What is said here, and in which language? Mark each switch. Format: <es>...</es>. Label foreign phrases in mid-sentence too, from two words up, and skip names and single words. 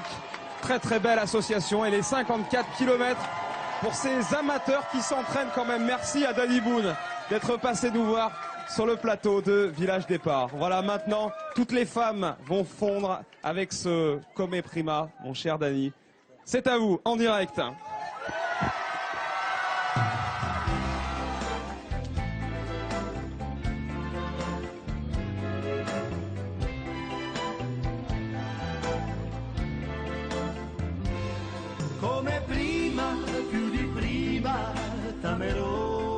<fr>Très très belle association et les 54 km pour ces amateurs qui s'entraînent quand même. Merci à Danny Boone d'être passé nous voir sur le plateau de Village Départ. Voilà, maintenant toutes les femmes vont fondre avec ce Come Prima, mon cher Danny. C'est à vous en direct.</fr> <it>Come prima, più di prima, t'amerò.</it>